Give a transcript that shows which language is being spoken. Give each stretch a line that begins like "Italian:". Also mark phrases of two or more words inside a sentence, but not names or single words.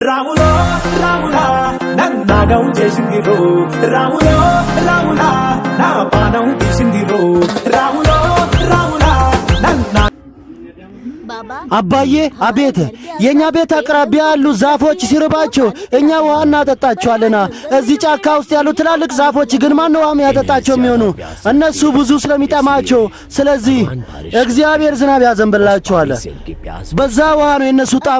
Telugu: రాములో రాములా నన్నాగం చేసిందిరో రాములో రాములా నా పానం తీసిందిరో రాములో రాములా నన్నా
Amharic: አባዬ አቤት የኛ ቤት አቅራቢያ ያሉ ዛፎች ሲርባቸው እኛ ውሃ እናጠጣቸዋለና እዚህ ጫካ ውስጥ ያሉ ትላልቅ ዛፎች ግን ማን ነው ውሃ ያጠጣቸው የሚሆኑ እነሱ ብዙ ስለሚጠማቸው ስለዚህ እግዚአብሔር ዝናብ ያዘንብላቸዋል በዛ ውሃ ነው የነሱ ጣም